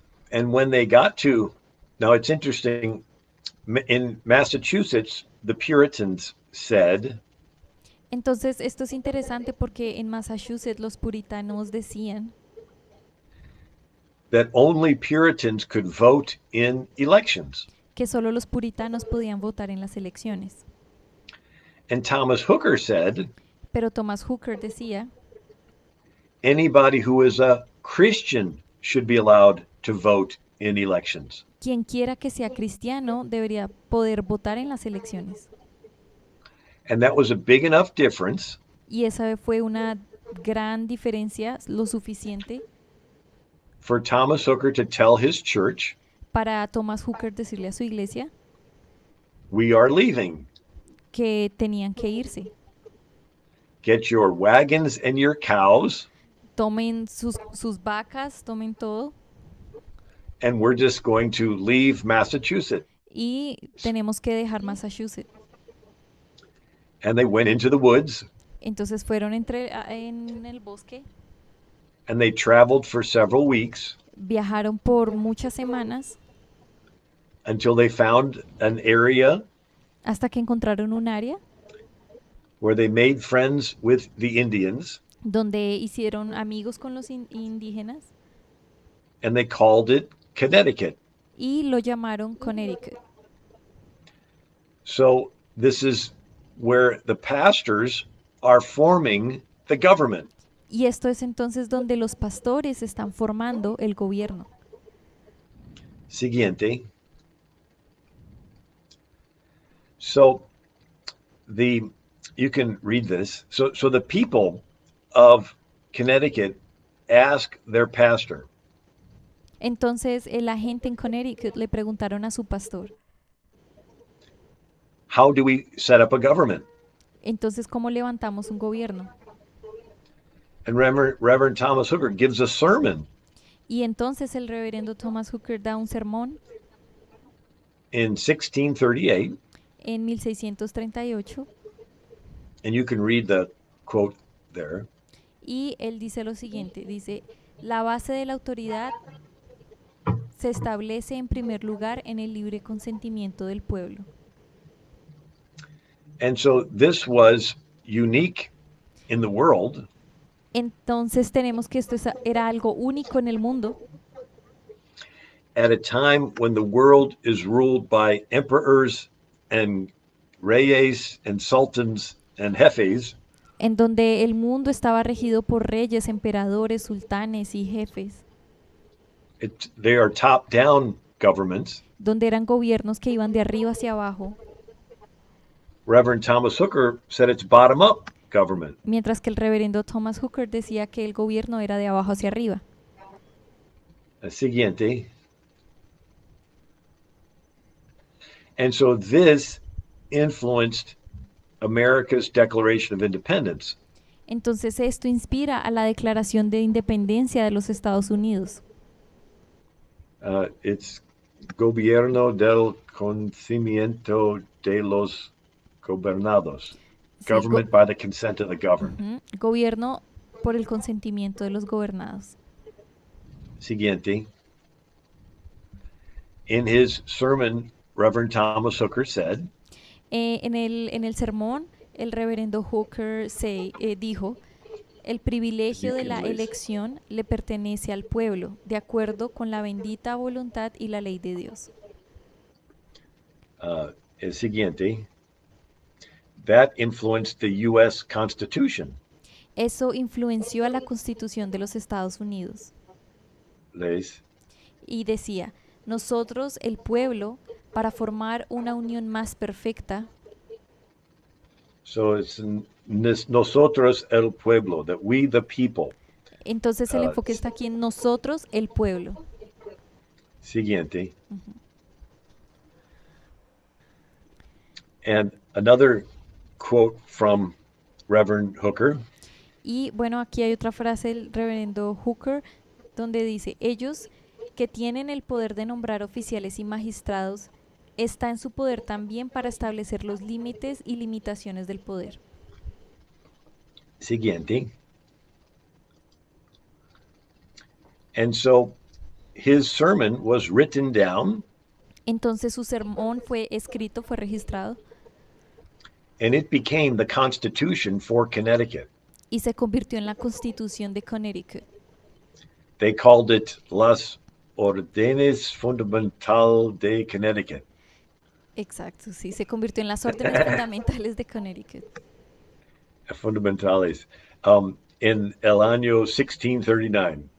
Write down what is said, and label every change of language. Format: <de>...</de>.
<en>And when they got to, now it's interesting, in Massachusetts, the Puritans said,</en> <es>Entonces esto es interesante porque en Massachusetts los puritanos decían</es> <en>that only Puritans could vote in elections.</en> <es>que solo los puritanos podían votar en las elecciones.</es> <en>And Thomas Hooker said,</en> <es>Pero Thomas Hooker decía,</es> <en>anybody who is a Christian should be allowed to vote in elections.</en> <es>quien quiera que sea cristiano debería poder votar en las elecciones.</es> <en>And that was a big enough difference</en> <es>Y esa fue una gran diferencia, lo suficiente</es> <en>for Thomas Hooker to tell his church,</en> <es>para Thomas Hooker decirle a su iglesia</es> <en>we are leaving.</en> <es>que tenían que irse.</es> <en>Get your wagons and your cows,</en> <es>Tomen sus vacas, tomen todo</es> <en>and we're just going to leave Massachusetts.</en> <es>y tenemos que dejar Massachusetts.</es> <en>And they went into the woods</en> <es>Entonces fueron en el bosque,</es> <en>and they traveled for several weeks</en> <es>viajaron por muchas semanas</es> <en>until they found an area</en> <es>hasta que encontraron un área</es> <en>where they made friends with the Indians</en> <es>donde hicieron amigos con los indígenas</es> <en>and they called it Connecticut.</en> <es>y lo llamaron Connecticut.</es> <en>So this is where the pastors are forming the government.</en> <es>Y esto es entonces donde los pastores están formando el gobierno. Siguiente.</es> <en>So you can read this. So the people of Connecticut ask their pastor,</en> <es>Entonces la gente en Connecticut le preguntaron a su pastor,</es> <en>how do we set up a government?</en> <es>entonces, ¿cómo levantamos un gobierno?</es> <en>And Reverend Thomas Hooker gives a sermon</en> <es>Y entonces el reverendo Thomas Hooker da un sermón</es> <en>in 1638,</en> <es>en 1638</es> <en>and you can read the quote there.</en> <es>y él dice lo siguiente, dice, la base de la autoridad se establece en primer lugar en el libre consentimiento del pueblo.</es> <en>And so this was unique in the world.</en> <es>Entonces tenemos que esto era algo único en el mundo</es> <en>At a time when the world is ruled by emperors and reyes and sultans and jefes,</en> <es>en donde el mundo estaba regido por reyes, emperadores, sultanes y jefes,</es> <en>they are top-down governments.</en> <es>donde eran gobiernos que iban de arriba hacia abajo,</es> <en>Reverend Thomas Hooker said it's bottom-up government.</en> <es>mientras que el reverendo Thomas Hooker decía que el gobierno era de abajo hacia arriba. Siguiente.</es> <en>And so this influenced America's Declaration of Independence.</en> <es>Entonces esto inspira a la Declaración de Independencia de los Estados Unidos. It's gobierno del conocimiento de los gobernados. Sí,</es> <en>Government by the consent of the governed.</en> <es>Gobierno por el consentimiento de los gobernados. Siguiente.</es> <en>In his sermon, Reverend Thomas Hooker said,</en> <es>En el sermón, el reverendo Hooker dijo, el privilegio de la elección le pertenece al pueblo, de acuerdo con la bendita voluntad y la ley de Dios. el siguiente,</es> <en>that influenced the U.S. Constitution.</en> <es>Eso influenció a la Constitución de los Estados Unidos. Les. Y decía, nosotros, el pueblo, para formar una unión más perfecta.</es> <en>So it's</en> <es>nosotros el pueblo,</es> <en>that we the people.</en> <es>Entonces el enfoque está aquí en nosotros, el pueblo. Siguiente.</es> <en>And another quote from Reverend Hooker.</en> <es>Y bueno, aquí hay otra frase del reverendo Hooker donde dice, ellos que tienen el poder de nombrar oficiales y magistrados, está en su poder también para establecer los límites y limitaciones del poder. Siguiente.</es> <en>And so his sermon was written down.</en> <es>Entonces su sermón fue escrito, fue registrado.</es> <en>And it became the Constitution for Connecticut.</en> <es>Y se convirtió en la Constitución de Connecticut.</es> <en>They called it Las Órdenes Fundamental de Connecticut.</en> <es>Exacto, sí, se convirtió en las órdenes fundamentales de Connecticut. Fundamentales. En el año 1639,</es>